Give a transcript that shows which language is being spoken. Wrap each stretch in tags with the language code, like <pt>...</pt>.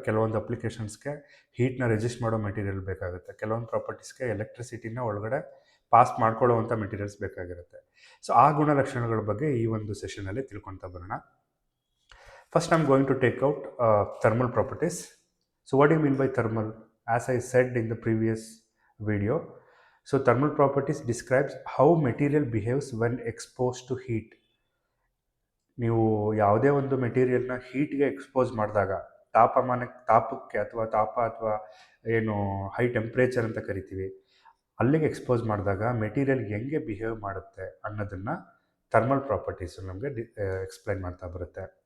<kn>ಕೆಲವೊಂದು ಅಪ್ಲಿಕೇಶನ್ಸ್ಗೆ ಹೀಟ್ನ ರೆಸಿಸ್ಟ್ ಮಾಡೋ ಮೆಟೀರಿಯಲ್ ಬೇಕಾಗುತ್ತೆ, ಕೆಲವೊಂದು ಪ್ರಾಪರ್ಟೀಸ್ಗೆ ಎಲೆಕ್ಟ್ರಿಸಿಟಿನ ಒಳಗಡೆ ಪಾಸ್ ಮಾಡ್ಕೊಳ್ಳೋವಂಥ ಮೆಟೀರಿಯಲ್ಸ್ ಬೇಕಾಗಿರುತ್ತೆ. ಸೊ ಆ ಗುಣಲಕ್ಷಣಗಳ ಬಗ್ಗೆ ಈ ಒಂದು ಸೆಷನಲ್ಲಿ ತಿಳ್ಕೊತಾ ಬರೋಣ.</kn> <en>First I am going to take out thermal properties. So what do you mean by thermal? As I said in the previous video, so thermal properties describes how material behaves when exposed to heat.</en> <kn>ನೀವು ಯಾವುದೇ ಒಂದು ಮೆಟೀರಿಯಲ್ನ ಹೀಟ್ಗೆ expose ಮಾಡಿದಾಗ, ತಾಪಕ್ಕೆ ಅಥವಾ ಏನು high temperature ಅಂತ ಕರಿತೀವಿ, ಅಲ್ಲಿಗೆ expose ಮಾಡಿದಾಗ ಮೆಟೀರಿಯಲ್ ಹೆಂಗೆ ಬಿಹೇವ್ ಮಾಡುತ್ತೆ ಅನ್ನೋದನ್ನು ಥರ್ಮಲ್ ಪ್ರಾಪರ್ಟೀಸ್ ನಮಗೆ ಎಕ್ಸ್ಪ್ಲೈನ್ ಮಾಡ್ತಾ ಬರುತ್ತೆ.</kn>